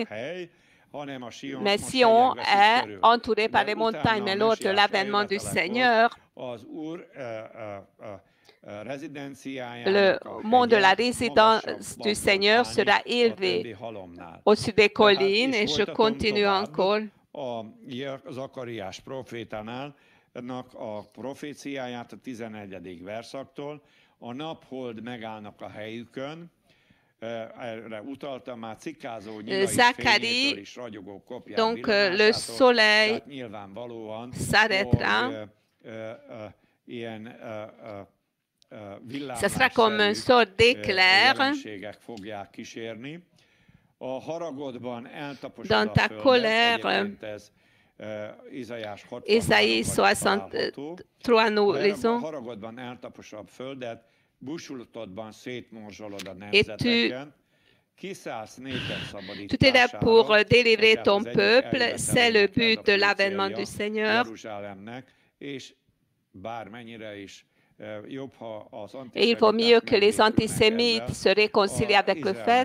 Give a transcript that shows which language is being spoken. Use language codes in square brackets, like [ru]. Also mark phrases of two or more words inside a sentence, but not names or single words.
[fr] Mais Sion est entouré par les montagnes. Mais lors de l'avènement du Seigneur, le mont de la résidence du Seigneur sera élevé au-dessus des collines. Et je continue encore. [hu] A nap-hold megállnak a helyükön, erre utaltam már, cikkázó nyilai fényétől is ragyogó kopján villanásától, tehát nyilvánvalóan ilyen villámásszerű jelenségek fogják kísérni. A haragodban eltaposod a földet, egyébként ez [fr] Ésaïe 63, nous lisons. Et tout est là pour délivrer ton peuple. C'est le but de l'avènement du Seigneur. Et il vaut mieux que les antisémites se réconcilient avec le fait.